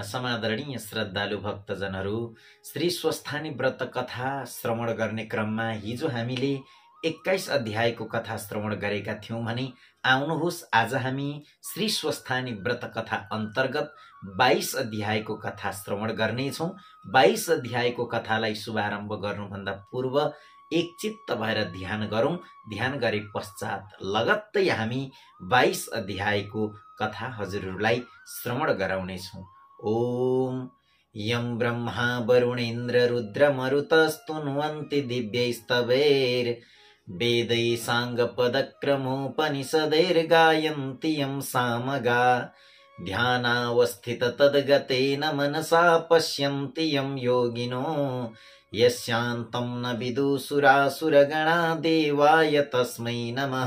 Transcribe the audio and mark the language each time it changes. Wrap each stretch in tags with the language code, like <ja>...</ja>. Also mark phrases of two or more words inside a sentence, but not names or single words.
<ne>समादरणीय श्रद्धालु भक्तजनहरू, श्री स्वस्थानी व्रत कथा श्रवण गर्ने क्रममा हिजो हामीले 21 अध्यायको कथा श्रवण गरेका थियौं भने आउनुहोस् आज हामी श्री स्वस्थानी व्रत कथा अन्तर्गत 22 अध्यायको कथा श्रवण गर्नेछौं। 22 अध्यायको कथालाई शुभारम्भ गर्नुभन्दा पूर्व एकचित्त भएर ध्यान गरौं। ध्यान गरे पश्चात लगत्तै हामी 22 अध्यायको कथा हजुरहरूलाई श्रवण गराउनेछौं।</ne> <sa>ओम यं ब्रह्मा वरुणेन्द्र रुद्र मरुतस्तुन्वन्ति दिव्यैस्तवैर् वेदै साङ्गपदक्रमोपनिषदैर्गायन्ति यं सामगा ध्यानावस्थित तद्गतेन मनसा पश्यन्ति यं योगिनो यस्यान्तं न विदुसुरासुरगणा देवाय तस्मै नमः।</sa>